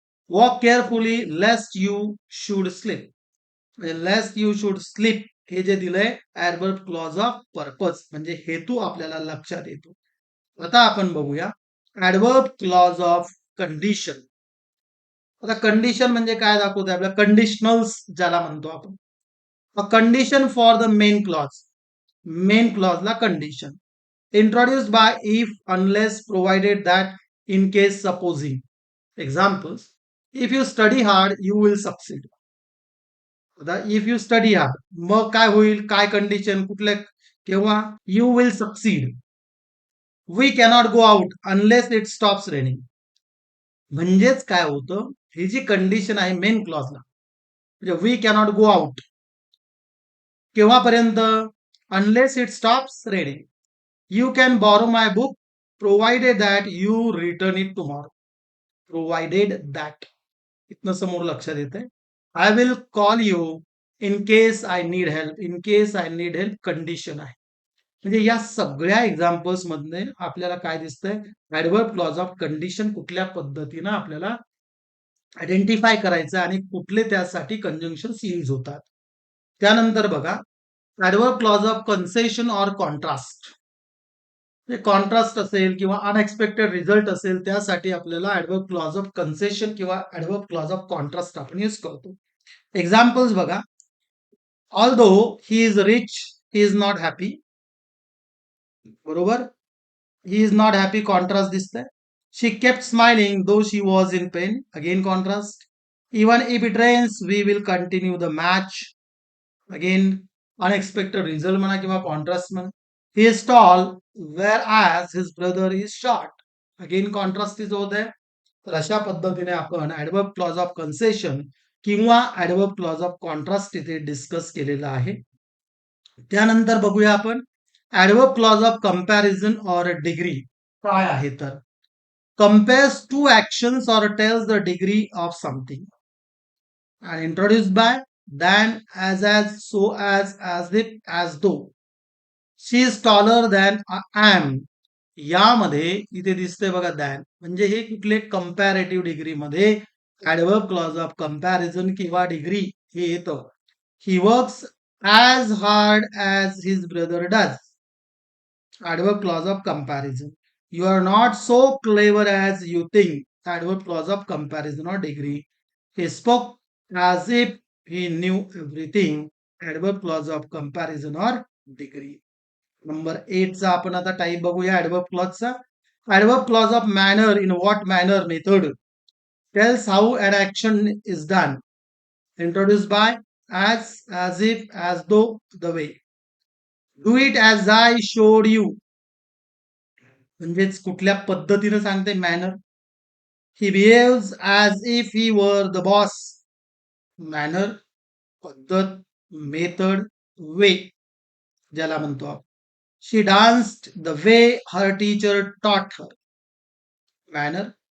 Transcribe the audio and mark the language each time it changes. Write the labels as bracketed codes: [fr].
[en] Walk carefully lest you should slip. [mr] म्हणजे लेस्ट you should slip हे जे दिलंय ऍडवर्ब क्लॉज ऑफ पर्पज, म्हणजे हेतू आपल्याला लक्षात येतो. आता आपण बघूया ऍडवर्ब क्लॉज ऑफ कंडिशन. आता कंडिशन म्हणजे काय दाखवतोय आपल्या, कंडिशनल्स ज्याला म्हणतो आपण. [en] Condition for the main clause, main क्लॉजला condition. Introduced by if unless provided that in case supposing. Examples, if you study hard you will succeed. [mr] आता [en] if you study hard, [mr] मग काय होईल, काय कंडिशन, कुठल्या, केव्हा, [en] You will succeed. We cannot go out unless it stops raining. [mr] म्हणजेच काय होतं, ही जी कंडिशन आहे मेन क्लॉजला, म्हणजे वी कॅनॉट गो आउट केव्हापर्यंत, unless it stops raining. [en] You can borrow my book provided that you return it tomorrow. [mr] Provided that इथनं समोर लक्षात येते. [en] I will call you in case I need help. In case I need help [mr] condition आहे. म्हणजे या सगळ्या examples मध्ये आपल्याला काय दिसतंय, ऍडवर्ब क्लॉज ऑफ कंडिशन कुठल्या पद्धतीनं आपल्याला आयडेंटिफाय करायचं आणि कुठले त्यासाठी कंजंक्शन यूज होतात. त्यानंतर बघा adverb clause of concession or contrast. Contrast असेल किंवा अनएक्सपेक्टेड रिझल्ट असेल त्यासाठी आपल्याला ऍडवर्ब क्लॉज ऑफ कन्सेशन किंवा ऍडवर्ब क्लॉज ऑफ कॉन्ट्रास्ट आपण यूज करतो. [en] Examples बघा, although he is rich he is not happy. [mr] बरोबर, [en] he is not happy [mr] contrast दिसतंय. [en] She kept smiling though she was in pain. Again contrast. Even if it rains we will continue the match. [mr] Again unexpected result म्हणा किंवा contrast म्हणा. [en] He is tall whereas his brother is short. [mr] Again contrast is होत आहे. तर अशा पद्धतीने आपण adverb clause of concession किंवा ऍडवर्ब क्लॉज ऑफ कॉन्ट्रास्ट इथे डिस्कस केलेला आहे. त्यानंतर बघूया आपण adverb clause of comparison or degree काय आहे. तर [en] compares two actions or tells the degree of something, and introduced by than, as, so as if, as though. She is taller than I am. [mr] यामध्ये इथे दिसतंय बघा than, म्हणजे हे कुठले कंपॅरेटिव्ह डिग्री मध्ये ऍडवर्ब क्लॉज ऑफ कंपॅरिझन किंवा degree हे येतं. [en] He works as hard as his brother does. Adverb clause of comparison. You are not so clever as you think. Adverb clause of comparison or degree. He spoke as if he knew everything. Adverb clause of comparison or degree. [mr] Number 8 चा आपण आता type बघूया adverb क्लॉजचा. Adverb clause of manner, in what manner method [en] tells how an action is done. Introduced by as if, as though, the way. Do it as I showed you. [mr] म्हणजेच कुठल्या पद्धतीने सांगते, manner. [en] He behaves as if he were the boss. [mr] Manner, पद्धत, method, वे ज्याला म्हणतो आपण. [en] She danced the way her teacher taught her. Manner.